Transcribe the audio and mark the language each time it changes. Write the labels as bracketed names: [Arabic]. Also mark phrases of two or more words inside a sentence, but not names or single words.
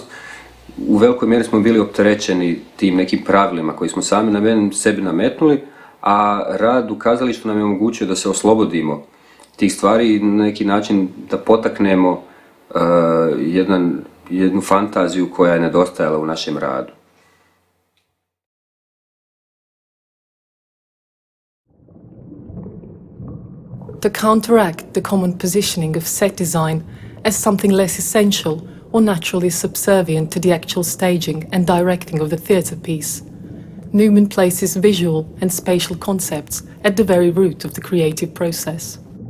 [Croatian] U velikoj mjeri smo bili opterećeni tim nekim pravilima koji smo sami sebi nametnuli, a rad u kazalištu nam je omogućio da se oslobodimo tih stvari i na neki način da potaknemo jednu fantaziju koja je nedostajala u našem radu. [English] To counteract the common positioning of set design as something less essential or naturally subservient to the actual staging and directing of the theatre piece, Numen places visual and spatial concepts at the very root of the creative process.